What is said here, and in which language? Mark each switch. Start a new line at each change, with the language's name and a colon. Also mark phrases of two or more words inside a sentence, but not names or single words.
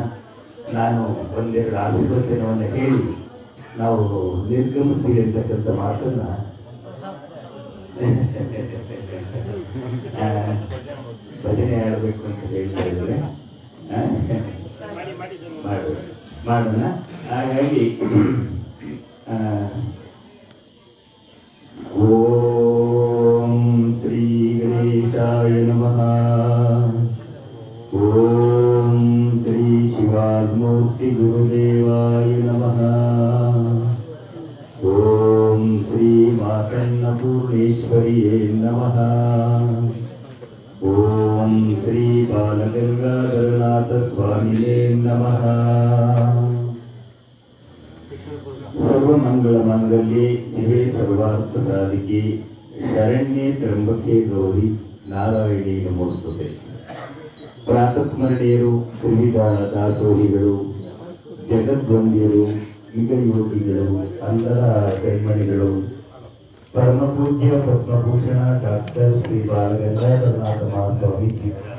Kannada: ನಾನು ಒಂದೆರಡು ಆಶೀರ್ವಚನವನ್ನು ಹೇಳಿ ನಾವು ನಿರ್ಗಮಿಸ್ತೀವಿ ಅಂತಕ್ಕಂಥ ಮಾತನ್ನು ಭಜನೆ ಆಡಬೇಕು ಅಂತ ಹೇಳ್ತಾ ಇದ್ದಾರೆ. ಮಾಡೋಣ.
Sanskrit: ಹಾಗಾಗಿ ಓಂ ಶ್ರೀ ಗಣೇಶಾಯ ನಮಃ. ಓಂ ಶ್ರೀ ಶಿವಾತ್ಮೂರ್ತಿ ಗುರುದೇವಾಯ ನಮಃ. ಓಂ ಶ್ರೀ ಮಾತನ್ನಪೂರ್ಣೇಶ್ವರಿಯೇ ನಮಃ. ಓಂ ಶ್ರೀ ಬಾಲಗಂಗಾಧರನಾಥ ಸ್ವಾಮಿಯೇ ನಮಃ. ಸರ್ವಮಂಗಳ ಮಾಂಗಲ್ಯೆ ಶಿವೆ ಸರ್ವಾರ್ಥ ಸಾಧಿಕೆ ಶರಣ್ಯೆ ತ್ರ್ಯಂಬಕೆ ಗೌರಿ ನಾರಾಯಣಿ ನಮೋಸ್ತುತೆ.
Kannada: ಪ್ರಾತಸ್ಮರಣೀಯರು, ತ್ರಿವಿಧ ದಾಸೋಹಿಗಳು, ಜಗದ್ವಂದ್ಯರು, ಯುಗ ಯೋಗಿಗಳು, ಅಂಧರ ಕೈಮಣಿಗಳು, ಪರಮಪೂಜ್ಯ ಪದ್ಮಭೂಷಣ ಡಾಕ್ಟರ್ ಶ್ರೀ ಬಾಲಗಂಗಾಧರನಾಥ ಮಹಾಸ್ವಾಮೀಜಿ